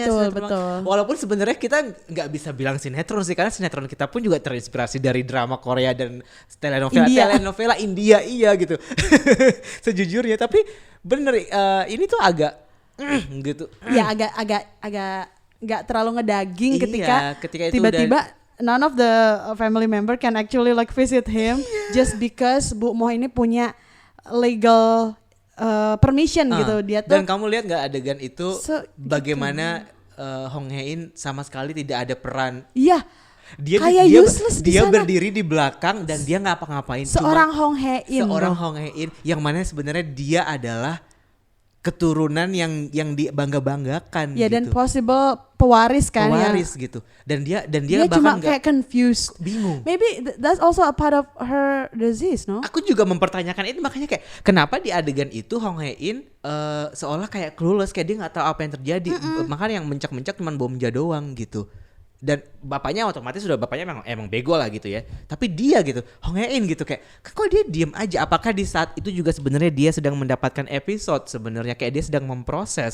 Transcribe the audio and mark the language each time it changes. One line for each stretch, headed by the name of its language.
Indonesian: Betul. Walaupun sebenarnya kita nggak bisa bilang sinetron sih karena sinetron kita pun juga terinspirasi dari drama Korea dan telenovela India gitu. Sejujurnya tapi bener ini tuh agak gitu. Ya agak nggak terlalu ngedaging ketika itu tiba-tiba
English: none of the family member can actually like visit him just because
Indonesian: Bu Moh ini punya
English: legal permission
Indonesian: gitu. Dia tuh. Dan kamu lihat nggak adegan itu bagaimana Hong Hae-in sama sekali tidak ada peran. Iya. Dia useless dia berdiri di belakang dan dia ngapa-ngapain. Seorang Hong Hae-in yang mana sebenarnya dia adalah keturunan yang dibangga-banggakan ya, gitu. Dan possible pewaris gitu. Dan dia cuma bahkan kayak confused, bingung.
English: Maybe that's also a part of her disease, no?
Indonesian: Aku juga mempertanyakan itu, makanya kayak kenapa di adegan itu Hong Hae-in seolah kayak clueless, kayak dia nggak tahu apa yang terjadi. Makanya yang mencak-mencak cuma Bomja doang gitu. Dan bapaknya otomatis bapaknya emang bego lah gitu ya. Tapi dia gitu, Hong Hae-in gitu kayak kok dia diem aja. Apakah di saat itu juga sebenarnya dia sedang mendapatkan episode sebenarnya kayak dia sedang memproses.